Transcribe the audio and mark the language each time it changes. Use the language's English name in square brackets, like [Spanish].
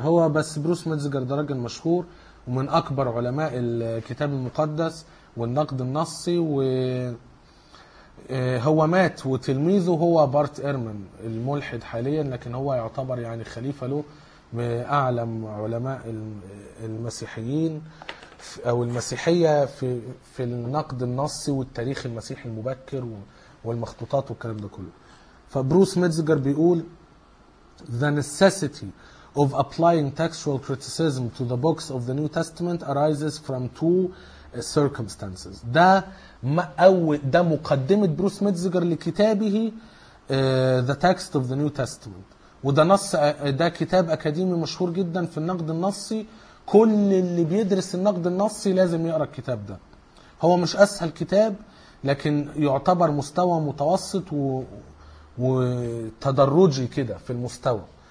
[Arabic] هو بس بروس ميتزجر ده راجل مشهور ومن اكبر علماء الكتاب المقدس والنقد النصي, وهو مات وتلميذه هو بارت إيرمن الملحد حاليا, لكن هو يعتبر يعني خليفة له من أعلم علماء المسيحيين أو المسيحية في النقد النصي والتاريخ المسيحي المبكر والمخطوطات والكلام ده كله. فبروس ميتزجر بيقول [English] The necessity of applying textual criticism to the books of the New Testament arises from two circumstances. [Arabic] ده مقدمة بروس ميتزجر لكتابه The Text of the New Testament, وده نص, ده كتاب أكاديمي مشهور جدا في النقد النصي. كل اللي بيدرس النقد النصي لازم يقرأ الكتاب ده. هو مش أسهل كتاب لكن يعتبر مستوى متوسط وتدرجي كده في المستوى.